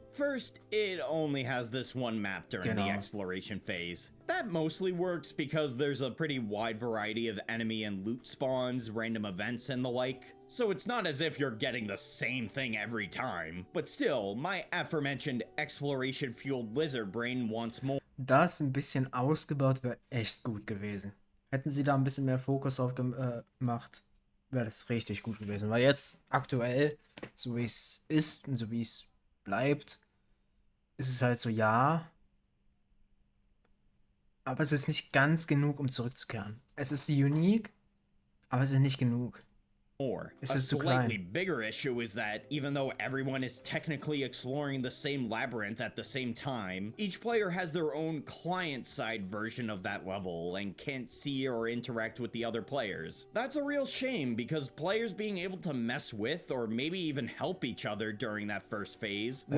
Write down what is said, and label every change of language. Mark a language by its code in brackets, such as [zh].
[en] First, it only has this one map during the exploration phase. That mostly works because there's a pretty wide variety of enemy and loot spawns, random events, and the like. So it's not as if you're getting the same thing every time. But still, my aforementioned exploration-fueled lizard brain wants more. [de] Das ein bisschen ausgebaut wäre echt gut gewesen. Hätten sie da ein bisschen mehr Fokus drauf gemacht, wäre das richtig gut gewesen. Weil jetzt aktuell, so wie es ist und so wie es bleibt, ist es halt so, ja. Aber es ist nicht ganz genug, um zurückzukehren. Es ist unique, aber es ist nicht genug. [en] more. [de] Ist [en] A [de] es zu [en] slightly [de] klein? [en] bigger issue is that even though everyone is technically exploring the same labyrinth at the same time, each player has their own client-side version of that level and can't see or interact with the other players. That's a real shame because players being able to mess with or maybe even help each other during that first phase would